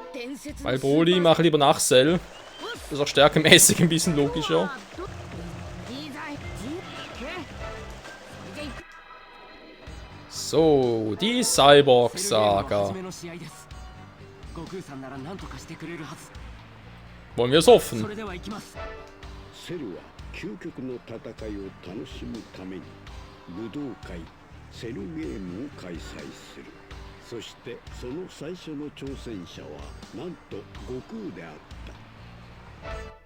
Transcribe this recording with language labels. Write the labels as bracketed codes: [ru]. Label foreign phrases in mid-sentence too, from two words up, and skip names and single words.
[de] Weil Broly mache lieber nach Cell. ist auch stärkemäßig ein bisschen logischer. So, die Cyborg-Saga. Wollen wir es hoffen? [ja] セルは究極の戦いを楽しむために武道会セルゲームを開催する。そしてその最初の挑戦者はなんと悟空であった。